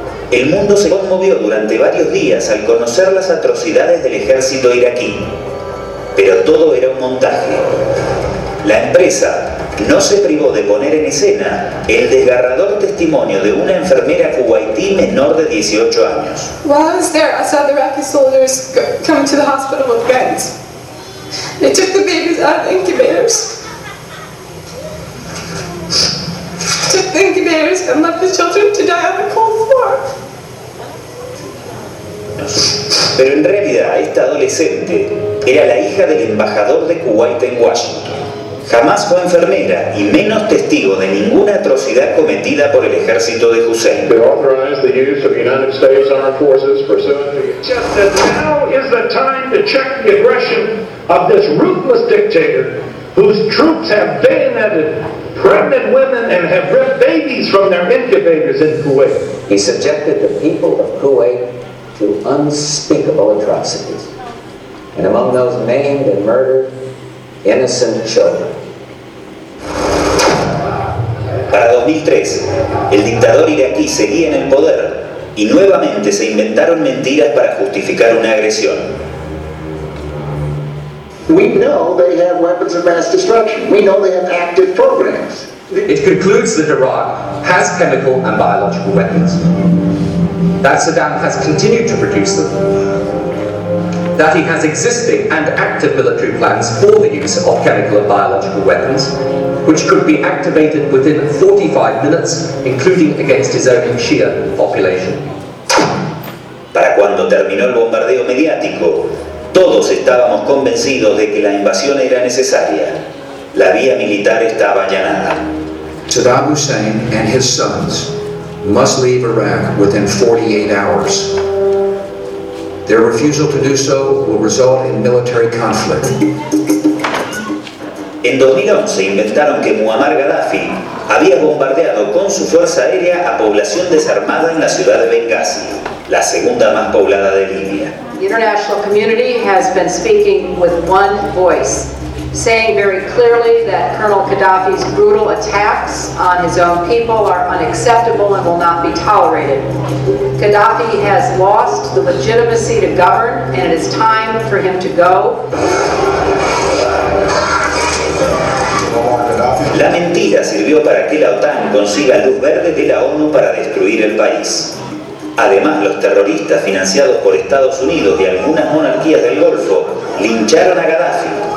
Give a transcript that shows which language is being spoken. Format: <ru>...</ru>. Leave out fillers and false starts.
<es>El mundo se conmovió durante varios días al conocer las atrocidades del ejército iraquí. Pero todo era un montaje. La empresa no se privó de poner en escena el desgarrador testimonio de una enfermera kuwaití menor de 18 años.</es> <en>While I was there, I saw the Iraqi soldiers coming to the hospital with guns. They took the babies out of the incubators. Took the incubators and left the children to die on the cold floor.</en> <es>Pero en realidad, esta adolescente era la hija del embajador de Kuwait en Washington. Jamás fue enfermera y menos testigo de ninguna atrocidad cometida por el ejército de Hussein.</es> <en>They authorized the use of the United States Armed Forces pursuant to... Just that now is the time to check the aggression of this ruthless dictator whose troops have bayoneted pregnant women and have ripped babies from their incubators in Kuwait. He subjected the people of Kuwait to unspeakable atrocities. And among those maimed and murdered, innocent children.</en> <es>Para 2003, el dictador iraquí seguía en el poder y nuevamente se inventaron mentiras para justificar una agresión.</es> <en>We know they have weapons of mass destruction. We know they have active programs. It concludes that Iraq has chemical and biological weapons. That Saddam has continued to produce them. That he has existing and active military plans for the use of chemical and biological weapons, which could be activated within 45 minutes, including against his own Shia population.</en> <es>Para cuando terminó el bombardeo mediático, todos estábamos convencidos de que la invasión era necesaria. La vía militar estaba allanada.</es> <en>Saddam Hussein and his sons must leave Iraq within 48 hours. Their refusal to do so will result in military conflict.</en> <es>En 2011 inventaron que Muammar Gaddafi había bombardeado con su fuerza aérea a población desarmada en la ciudad de Benghazi, la segunda más poblada de Libia.</es> <en>The international community has been speaking with one voice, saying very clearly that Colonel Gaddafi's brutal attacks on his own people are unacceptable and will not be tolerated. Gaddafi has lost the legitimacy to govern, and it is time for him to go.</en> <es>La mentira sirvió para que la OTAN consiga luz verde de la ONU para destruir el país. Además, los terroristas financiados por Estados Unidos y algunas monarquías del Golfo lincharon a Gaddafi.</es>